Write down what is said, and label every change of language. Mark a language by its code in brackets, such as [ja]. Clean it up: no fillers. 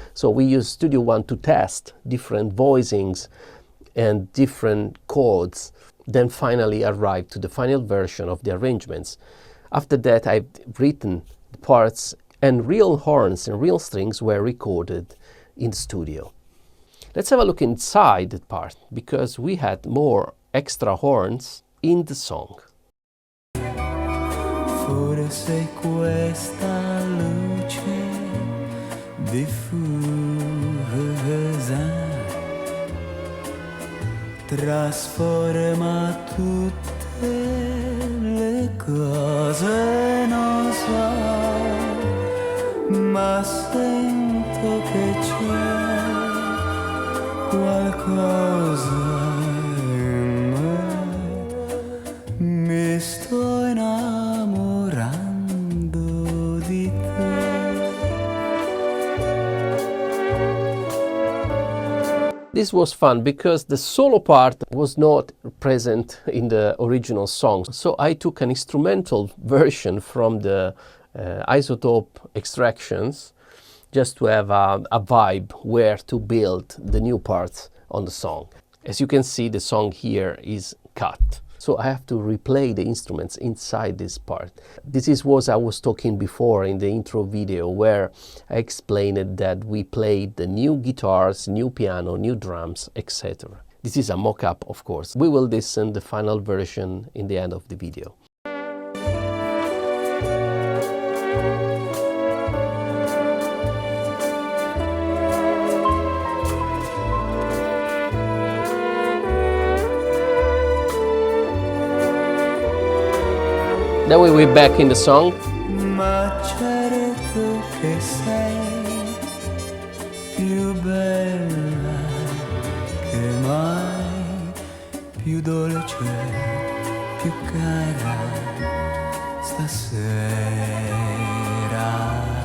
[en] So we use studioone to test different voicings and different chords, then finally arrive to the final version of the arrangements. After that, I've written the parts, and real horns and real strings were recorded in the studio. Let's have a look inside the part, because we had more extra horns in the song. [it] Forse questa luce diffusa trasforma tutte le cose, non so, ma sento che c'è qualcosa in me, mi sto innamorando di te. [en] This was fun because the solo part was not present in the original song. So I took an instrumental version from the isotope extractions just to have a vibe where to build the new parts on the song. As you can see, the song here is cut. So I have to replay the instruments inside this part. This is what I was talking before in the intro video, where I explained that we played the new guitars, new piano, new drums, etc. This is a mock-up, of course. We will listen the final version in the end of the video. Then we will be back in the song. [it] Ma certo che sei più bella che mai, più dolce, più cara stasera.